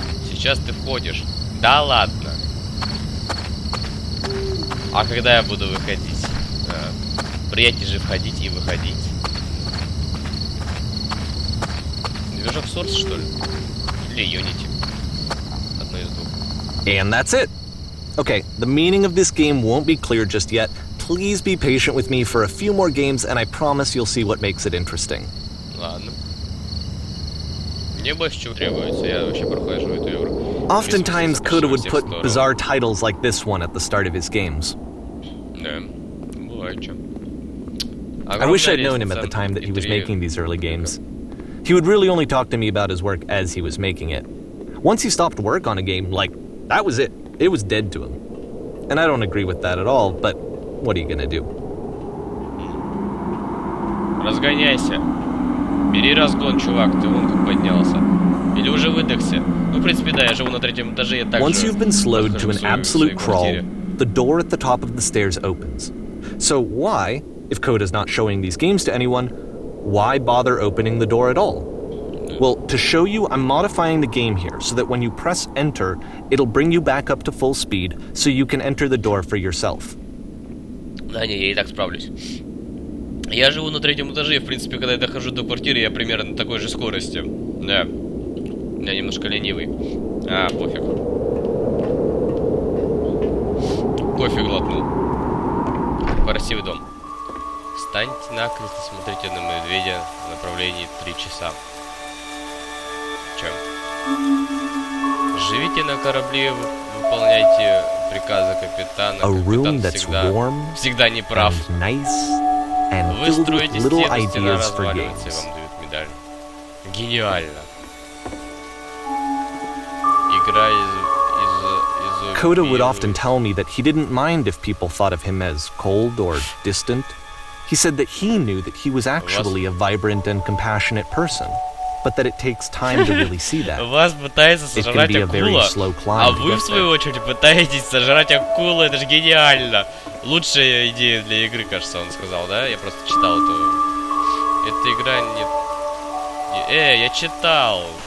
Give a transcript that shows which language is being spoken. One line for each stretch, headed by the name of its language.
Russian: Сейчас ты входишь. Да ладно. А когда я буду выходить? Приятнее же входить и выходить. Движок Source, что ли? Или Unity? Одно из двух.
English: And that's it. Okay, the meaning of this game won't be clear just yet. Please be patient with me for a few more games, and I promise you'll see what makes it interesting.
Russian: Ладно. Мне больше чего требуется, я вообще прохожу эту игру.
English: Oftentimes, Coda would put bizarre titles like this one at the start of his games.
Russian: Да, бывает что.
English: I wish I'd known him at the time that he was making these early games. He would really only talk to me about his work as he was making it. Once he stopped work on a game, like, that was it. It was dead to him. And I don't agree with that at all, but what are you gonna do?
Russian: Разгоняйся. Бери разгон, чувак, ты вон как поднялся. Или уже выдохся. Ну, в принципе, да, я живу на третьем этаже, я так же...
English: Once you've been slowed to an absolute crawl, the door at the top of the stairs opens. So why, if Coda's not showing these games to anyone, why bother opening the door at all? Well, to show you, I'm modifying the game here so that when you press enter, it'll bring you back up to full speed so you can enter the door for yourself.
Russian: Да не, я и так справлюсь. Я живу на третьем этаже, и, в принципе, когда я дохожу до квартиры, я примерно на такой же скорости. Да. Я немножко ленивый. Пофиг. Кофе глотнул. Красивый дом. Встаньте накрест и смотрите на медведя в направлении 3 часа. Чё? Живите на корабле, выполняйте приказы капитана. Капитан всегда не прав. Вы строите стену, стена разваливается, и вам дают медаль. Гениально. Игра из
English: Coda would often tell me that he didn't mind if people thought of him as cold or distant. He said that he knew that he was actually a vibrant and compassionate person, but that it takes time to really see that.
Russian: Вас пытается сожрать акула, а вы, в свою очередь, пытаетесь сожрать акулу. Это же гениально. Лучшая идея для игры, кажется, он сказал, да? Я просто читал эту... Эта игра не... я читал.